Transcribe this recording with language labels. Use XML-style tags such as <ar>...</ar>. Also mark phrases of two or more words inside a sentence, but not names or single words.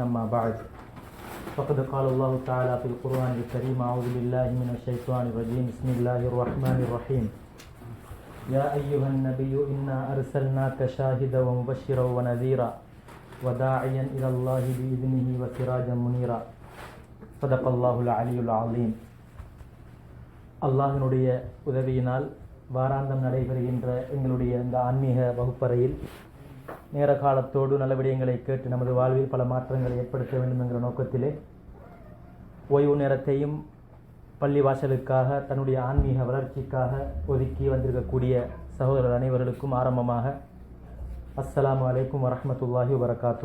<ar>أما بعد فقد قال الله تعالى في القرآن الكريم: أعوذ بالله من الشيطان الرجيم. بسم الله الرحمن الرحيم. يا أيها النبي إنا أرسلناك شاهدا ومبشرا ونذيرا وداعيا إلى الله بإذنه وسراجا منيرا. صدق الله العلي العظيم.</ar> <ta>அல்லாஹினுடைய உதவியினால் வாராந்தம் நடைபெறுகின்ற எங்களுடைய இந்த ஆன்மீக வகுப்பறையில் நேர காலத்தோடு நல்ல விடயங்களை கேட்டு நமது வாழ்வில் பல மாற்றங்களை ஏற்படுத்த வேண்டும் என்கிற நோக்கத்திலே ஓய்வு நேரத்தையும் பள்ளி வாசலுக்காக தன்னுடைய ஆன்மீக வளர்ச்சிக்காக ஒதுக்கி வந்திருக்கக்கூடிய சகோதரர் அனைவர்களுக்கும் ஆரம்பமாக</ta> <ar>السلام عليكم ورحمة الله وبركاته.</ar>